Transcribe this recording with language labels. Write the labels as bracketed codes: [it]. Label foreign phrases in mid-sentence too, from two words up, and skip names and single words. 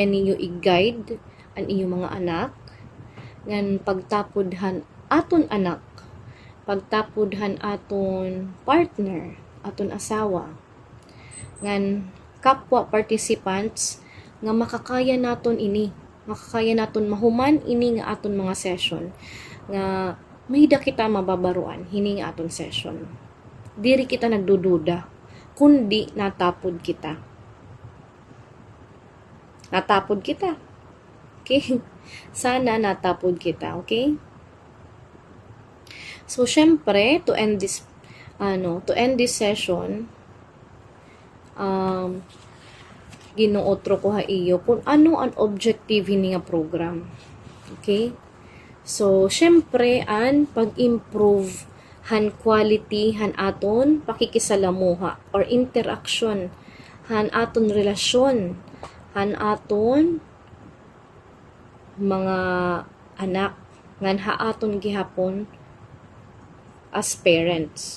[war] ninyo i-guide ang iyo mga anak, ngan pagtapodhan aton anak, pagtapodhan aton partner, aton asawa, ngan kapwa participants, nga makakaya naton ini, makakaya naton mahuman ini nga aton mga session, nga mahida kita mababaruan, hini nga aton session. Diri kita nagdududa, kundi natapod kita. Natapod kita. Okay? Sana natapod kita, okay? So, syempre, [en] to end this session, [war] ginuotro ko ha iyo kung ano ang objective ni nga program. Okay? So, syempre, ang pag-improve han quality, han aton pakikisalamuha or interaction, han aton relasyon, han aton mga anak, ngan haaton gihapon [en] as parents.